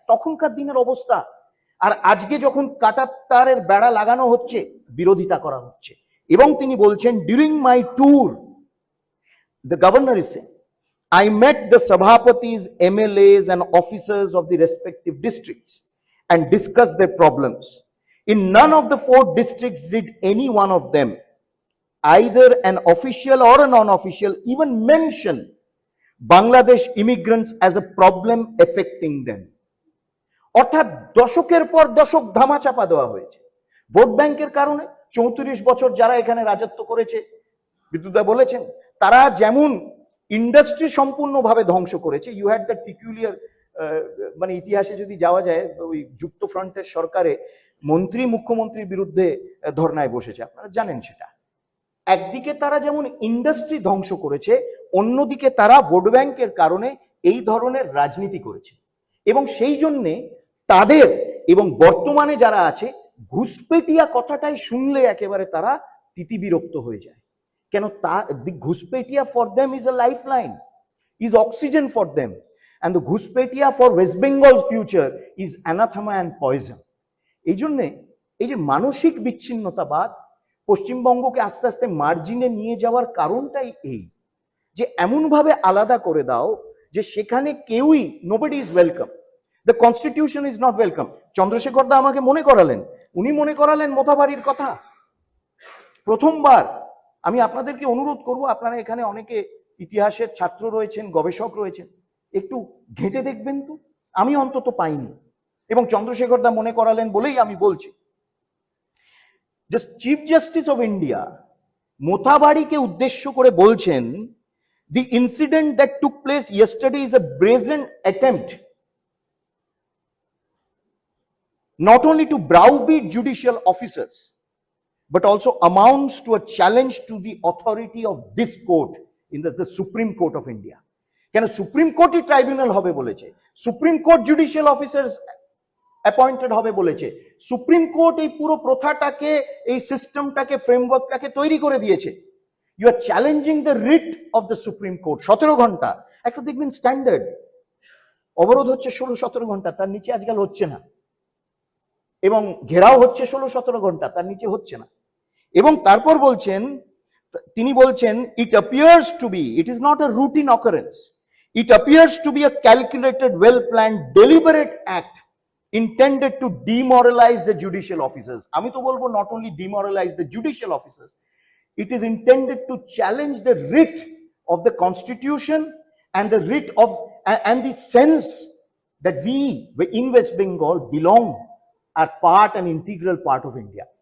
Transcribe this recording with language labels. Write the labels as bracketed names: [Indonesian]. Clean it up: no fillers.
[Bangla] তখনকার দিনের অবস্থা, আর আজকে যখন কাঁটার তারের বেড়া লাগানো হচ্ছে, বিরোধিতা করা হচ্ছে। এবং তিনি বলছেন, [English] during my tour, the governor is saying, I met the Sabhapatis, MLAs and officers of the respective districts and discussed their problems. In none of the 4 districts did any one of them, either an official or a non-official, even mention Bangladesh immigrants as a problem affecting them. [Bangla] অর্থাৎ দশকের পর দশক ধামাচাপা দেওয়া হয়েছে vote ব্যাংকের কারণে। 34 বছর যারা এখানে রাজত্ব করেছে, বিদ্যুৎদা বলেছেন, তারা যেমন ইন্ডাস্ট্রি সম্পূর্ণভাবে ধ্বংস করেছে। [English] you had that peculiar, [Bangla] মানে ইতিহাসে যদি যাওয়া যায়, ওই যুক্ত ফ্রন্টের সরকারে মন্ত্রী মুখ্যমন্ত্রীর বিরুদ্ধে ধর্নায় বসেছে, আপনারা জানেন সেটা। একদিকে তারা যেমন ইন্ডাস্ট্রি ধ্বংস করেছে, অন্যদিকে তারা ভোট ব্যাংকের কারণে এই ধরনের রাজনীতি করেছে। এবং সেই জন্যে তাদের এবং বর্তমানে যারা আছে, ঘুষপেটিয়া কথাটাই শুনলে একেবারে তারা তিতিবিরক্ত হয়ে যায়। কেন? [English] the ঘুষপেটিয়া for them is a lifeline, is oxygen for them, and the ঘুষপেটিয়া for West Bengal's future is anathema and poison. [Bangla] এই জন্যে এই যে মানসিক বিচ্ছিন্নতাবাদ পশ্চিমবঙ্গকে আস্তে আস্তে মার্জিনে নিয়ে যাওয়ার কারণটাই এই, যে এমনভাবে আলাদা করে দাও যে সেখানে কেউই, [English] nobody is welcome, the constitution is not welcome. [Bangla] Chandrashekhar দা আমাকে মনে করালেন, উনি মনে করালেন মোথাবাড়ির কথা। প্রথমবার আমি আপনাদেরকে অনুরোধ করব, আপনারা এখানে অনেকে ইতিহাসের ছাত্র রয়েছেন, গবেষক রয়েছেন, একটু ঘেঁটে দেখবেন তো, আমি অন্তত পাইনি। এবং চন্দ্রশেখর দা মনে করালেন বলেই আমি বলছি। [English] just chief justice of India [Bangla] মোথাবাড়িকে উদ্দেশ্য করে বলছেন, [English] the incident that took place yesterday is a brazen attempt not only to browbeat judicial officers but also amounts to a challenge to the authority of this court, in the Supreme Court of India. [Bangla] কেন supreme কোর্টই tribunal হবে বলেছে, supreme court judicial officers appointed হবে বলেছে, supreme court এই পুরো প্রথাটাকে, এই সিস্টেমটাকে, ফ্রেমওয়ার্কটাকে তৈরি করে দিয়েছে। [English] You are challenging the writ of the supreme court. [Bangla] 17 ঘন্টা একটা দেখবেন স্ট্যান্ডার্ড অবরোধ হচ্ছে 16-17 ঘন্টা, তার নিচে আজকাল হচ্ছে না। এবং ঘেরাও হচ্ছে 16-17 ঘন্টা, তার নিচে হচ্ছে না। এবং তারপর তিনি বলছেন [English] It appears to be, it is not a routine occurrence, it appears to be a calculated well planned deliberate act intended to demoralize the judicial officers. [Bangla] আমি তো বলবো [English] not only demoralize the judicial officers, it is intended to challenge the writ of the constitution and the writ of and the sense that we in West Bengal belong, are part and integral part of India.